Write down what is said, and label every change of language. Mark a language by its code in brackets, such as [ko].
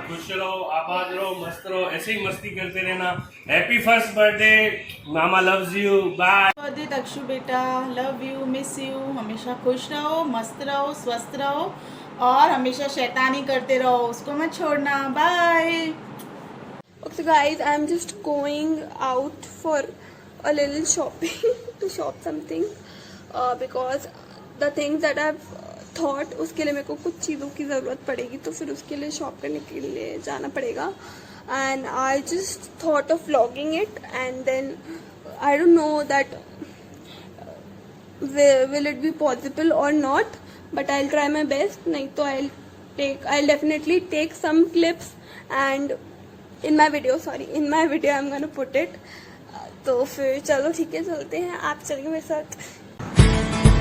[hi] खुश रहो, आबाद रहो, मस्त रहो, ऐसे ही मस्ती करते रहना. [en] Happy first birthday. मामा loves you. Bye. Birthday Dakshu बेटा. Love you, miss you. [hi] हमेशा खुश रहो, मस्त रहो, स्वस्थ रहो और हमेशा शैतानी करते रहो. उसको मत छोड़ना. Bye. [en] Okay, so guys, I'm just going out for a little shopping to shop something because the things that I've thought [hi] उसके लिए मेरे को कुछ चीज़ों की ज़रूरत पड़ेगी, तो फिर उसके लिए शॉप करने के लिए जाना पड़ेगा. [en] And I just thought of vlogging it, and then I don't know that will it be possible or not, but I'll try my best. [hi] नहीं तो [en] I'll definitely take some clips and in my video I'm gonna put it. [hi] तो फिर चलो ठीक है, चलते हैं. आप चलिए मेरे साथ.